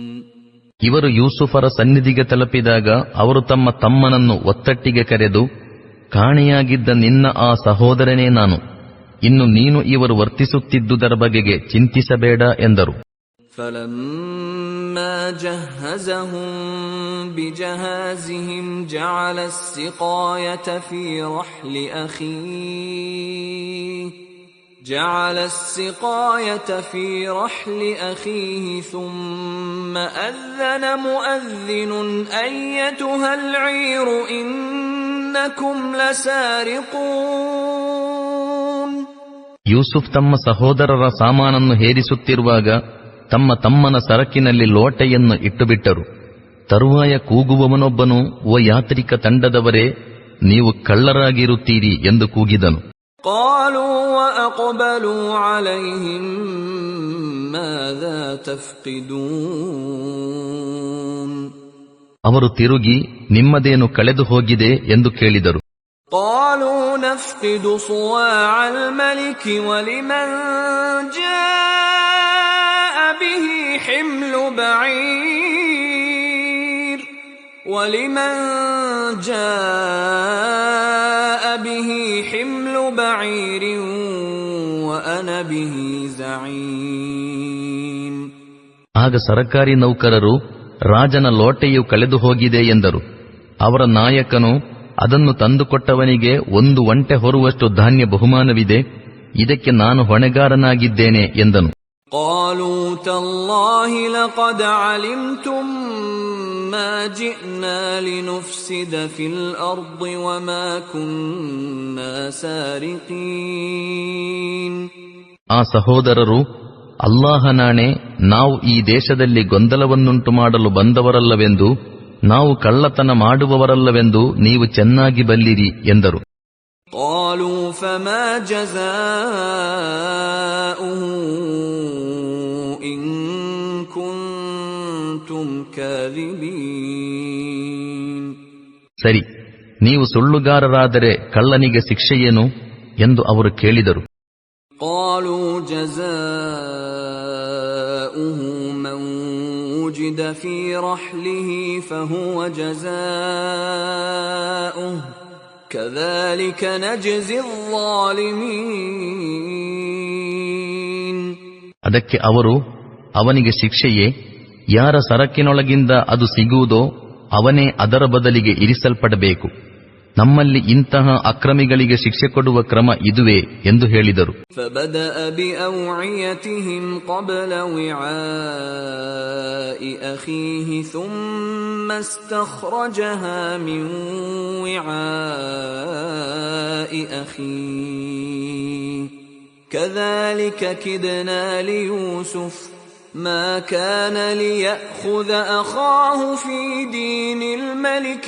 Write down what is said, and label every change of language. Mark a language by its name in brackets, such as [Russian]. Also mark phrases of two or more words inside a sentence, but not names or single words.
[Kannada] ಇವರು ಯೂಸುಫರ ಸನ್ನಿಧಿಗೆ ತಲುಪಿದಾಗ ಅವರು ತಮ್ಮ ತಮ್ಮನನ್ನು ಒತ್ತಟ್ಟಿಗೆ ಕರೆದು, ಕಾಣೆಯಾಗಿದ್ದ ನಿನ್ನ ಆ ಸಹೋದರನೇ ನಾನು, ಇನ್ನು ನೀನು ಇವರು ವರ್ತಿಸುತ್ತಿದ್ದುದರ ಬಗೆಗೆ ಚಿಂತಿಸಬೇಡ ಎಂದರು. [Arabic] فَلَمَّا جَهَّزَهُم بِجَهَازِهِمْ جَعَلَ السِّقَايَةَ فِي رَحْلِ أَخِيهِ ثُمَّ أَذَّنَ مُؤَذِّنٌ أَيَّتُهَا الْعِيرُ إِنَّكُمْ لَسَارِقُونَ. [Kannada] ಯೂಸುಫ್ ತಮ್ಮ ಸಹೋದರರ ಸಾಮಾನನ್ನು ಹೇರಿಸುತ್ತಿರುವಾಗ ತಮ್ಮ ತಮ್ಮನ ಸರಕಿನಲ್ಲಿ ಲೋಟೆಯನ್ನು ಇಟ್ಟುಬಿಟ್ಟರು. ತರುವಾಯ ಕೂಗುವವನೊಬ್ಬನು, ಓ ಯಾತ್ರಿಕ ತಂಡದವರೇ, ನೀವು ಕಳ್ಳರಾಗಿರುತ್ತೀರಿ ಎಂದು ಕೂಗಿದನು. [Arabic] قالوا وأقبلوا عليهم ماذا تفقدون. [Kannada] ಅವರು ತಿರುಗಿ ನಿಮ್ಮದೇನು ಕಳೆದು ಹೋಗಿದೆ ಎಂದು ಕೇಳಿದರು. [Arabic] قالوا نفقد صواع الملك ولمن جاء به حمل بعير وأنا به زعيم. [Kannada] ಆಗ ಸರಕಾರಿ ನೌಕರರು, ರಾಜನ ಲೋಟೆಯು ಕಳೆದು ಹೋಗಿದೆ ಎಂದರು. ಅವರ ನಾಯಕನು, ಅದನ್ನು ತಂದುಕೊಟ್ಟವನಿಗೆ 1 ಒಂಟೆ ಹೊರುವಷ್ಟು ಧಾನ್ಯ ಬಹುಮಾನವಿದೆ, ಇದಕ್ಕೆ ನಾನು ಹೊಣೆಗಾರನಾಗಿದ್ದೇನೆ ಎಂದನು. [Arabic] قالوا تالله لقد علمتم ما جئنا لنفسد في الأرض وما كنا سارقين. [Kannada] ಆ ಸಹೋದರರು, ಅಲ್ಲಾಹನಾಣೆ, ನಾವು ಈ ದೇಶದಲ್ಲಿ ಗೊಂದಲವನ್ನುಂಟು ಮಾಡಲು ಬಂದವರಲ್ಲವೆಂದು, ನಾವು ಕಳ್ಳತನ ಮಾಡುವವರಲ್ಲವೆಂದು ನೀವು ಚೆನ್ನಾಗಿ ಬಲ್ಲಿರಿ ಎಂದರು. [Arabic] قالوا فما جزاؤه إن كنتم كاذبين. [Kannada] ಸರಿ, ನೀವು ಸುಳ್ಳುಗಾರರಾದರೆ ಕಳ್ಳನಿಗೆ ಶಿಕ್ಷೆಯೇನು ಎಂದು ಅವರು ಕೇಳಿದರು. [Arabic] قالوا جزاؤه من وجد في رحله فهو جزاؤه كذلك نجزي الظالمين. [Kannada] ಅದಕ್ಕೆ ಅವರು, ಅವನಿಗೆ ಶಿಕ್ಷೆಯೇ, ಯಾರ ಸರಕಿನೊಳಗಿಂದ ಅದು ಸಿಗುವುದೋ ಅವನೇ ಅದರ ಬದಲಿಗೆ ಇರಿಸಲ್ಪಡಬೇಕು. ನಮ್ಮಲ್ಲಿ ಇಂತಹ ಅಕ್ರಮಿಗಳಿಗೆ ಶಿಕ್ಷೆ ಕೊಡುವ ಕ್ರಮ ಇದುವೇ ಎಂದು ಹೇಳಿದರು. [Arabic] فبدأ بأوعيتهم قبل وعاء أخيه ثم استخرجها من وعاء أخيه كذلك كدنا ليوسف ما كان ليأخذ أخاه في دين الملك